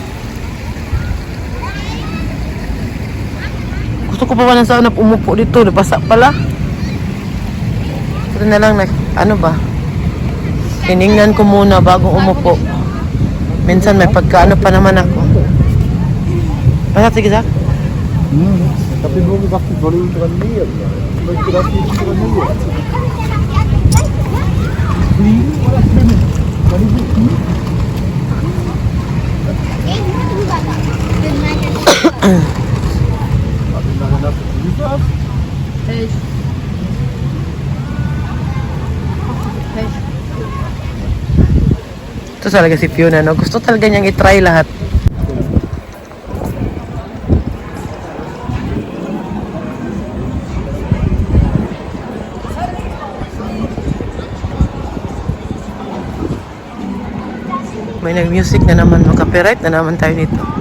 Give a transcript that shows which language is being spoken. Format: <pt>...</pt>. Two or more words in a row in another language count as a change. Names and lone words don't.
<tl>Gusto ko pa ba nang sana umupo dito. Nabasa pala. Ito na lang. Ano ba? Tiningnan ko muna bago umupo. Minsan may pagkaano pa naman ako. Basta, sige, Zach.</tl> <de>Ich habe nur gedacht, ich soll ihn dran nähen. Ich möchte das nicht dran nähen. Fliegen oder schwimmen? Kann ich nicht fliegen? Hast du nachher nasse Füße ab?</de> <tl>Ito talaga si Fiona, no? Gusto talaga niyang itry lahat. May nag-music na naman, copyright na naman tayo dito.</tl>